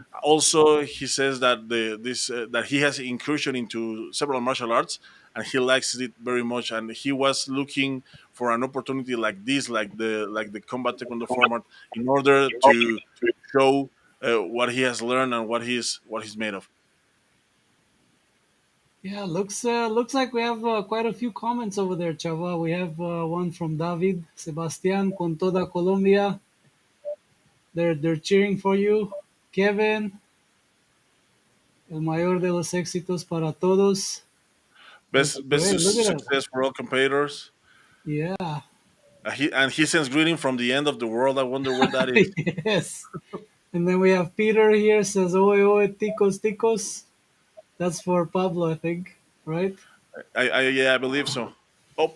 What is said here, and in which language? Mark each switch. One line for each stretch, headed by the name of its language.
English: Also, he says that that he has incursion into several martial arts and he likes it very much, and he was looking for an opportunity like this, like the combat taekwondo format, in order to show what he has learned and what he's made of. Yeah, looks like we have quite a few comments over there, Chava. We have one from David Sebastián
Spanish: con toda Colombia.
English: They're cheering for you.
Spanish: Kevin, el mayor de los éxitos para todos.
English: That's Best great. Look at that. success for all competitors. Yeah. He sends greeting from the end of the world. I wonder where that is. Yes. And then we have Peter here says,
Spanish: "Oye, oye, ticos, ticos."
English: That's for Pablo, I think, right? Yeah, I believe so. Oh,